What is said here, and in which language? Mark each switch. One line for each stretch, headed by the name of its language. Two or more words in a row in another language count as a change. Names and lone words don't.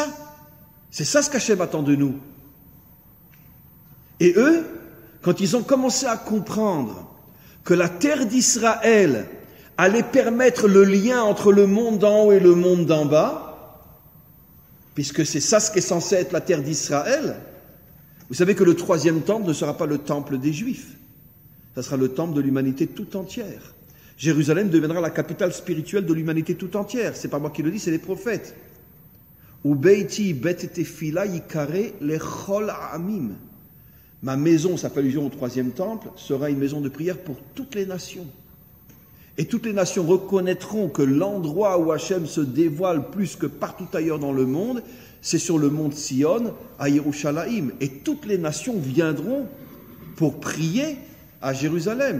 French: C'est ça ce qu'Hachem attend de nous. Et eux, quand ils ont commencé à comprendre que la terre d'Israël allait permettre le lien entre le monde d'en haut et le monde d'en bas, puisque c'est ça ce qui est censé être la terre d'Israël, vous savez que le 3e temple ne sera pas le temple des Juifs. Ça sera le temple de l'humanité tout entière. Jérusalem deviendra la capitale spirituelle de l'humanité tout entière. C'est pas moi qui le dis, c'est les prophètes.
Hebrew: וביתי בית תפילה יקרא לכל העמים.
French: Ma maison, ça fait allusion au 3e temple, sera une maison de prière pour toutes les nations. Et toutes les nations reconnaîtront que l'endroit où Hachem se dévoile plus que partout ailleurs dans le monde, c'est sur le mont Sion, à Yerushalayim. Et toutes les nations viendront pour prier à Jérusalem.